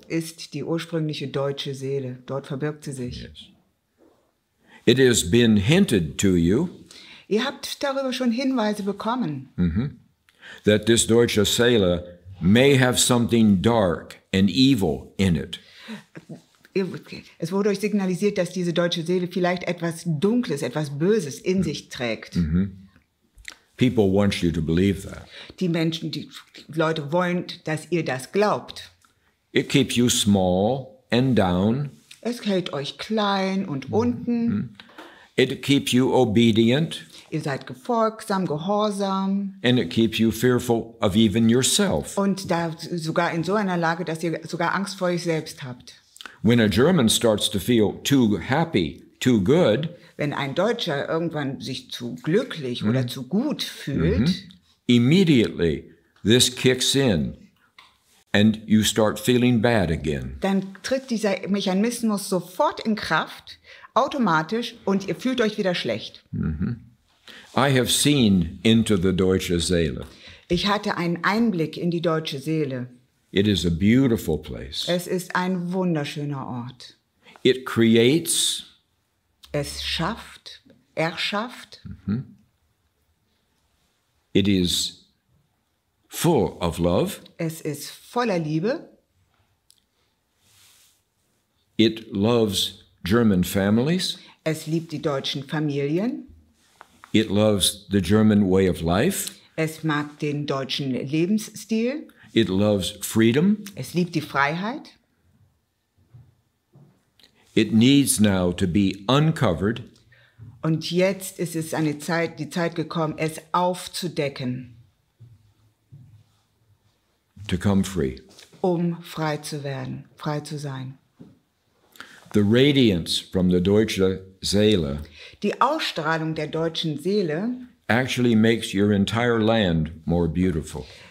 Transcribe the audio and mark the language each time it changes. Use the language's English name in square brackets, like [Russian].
[German] ist die ursprüngliche deutsche Seele. Dort verbirgt sie sich. [English] Yes. It has been hinted to you [German] Ihr habt darüber schon Hinweise bekommen, [English] that this deutsche Seele may have something dark and evil in it. [German] Es wurde euch signalisiert, dass diese deutsche Seele vielleicht etwas Dunkles, etwas Böses in sich trägt. [English] People want you to believe that. [German] Die Leute wollen, dass ihr das glaubt. [English] It keeps you small and down. [German] Es hält euch klein und unten. [English] It keeps you obedient. [German] Ihr seid gefolgsam, gehorsam. [English] And it keeps you fearful of even yourself. [German] Und da sogar in so einer Lage, dass ihr sogar Angst vor euch selbst habt. [English] When a German starts to feel too happy, too good, [German] wenn ein Deutscher irgendwann sich zu glücklich oder zu gut fühlt, [English] immediately this kicks in and you start feeling bad again. [German] Dann tritt dieser Mechanismus sofort in Kraft, automatisch, und ihr fühlt euch wieder schlecht. [English] I have seen into the deutsche Seele. [German] Ich hatte einen Einblick in die deutsche Seele. [English] It is a beautiful place. [German] Es ist ein wunderschöner Ort. [English] It creates. [German] Es schafft, erschafft. [English] It is full of love. [German] Es ist voller Liebe. [English] It loves German families. [German] Es liebt die deutschen Familien. [English] It loves the German way of life. [German] Es mag den deutschen Lebensstil. [English] It loves freedom. [German] Es liebt die Freiheit. [English] It needs now to be uncovered. [German] Und jetzt ist es die Zeit gekommen, es aufzudecken. [English] To come free. [German] Frei zu werden, frei zu sein. [English] The radiance from the deutsche Seele. [German] Die Ausstrahlung der deutschen Seele [English] actually makes your entire land more beautiful.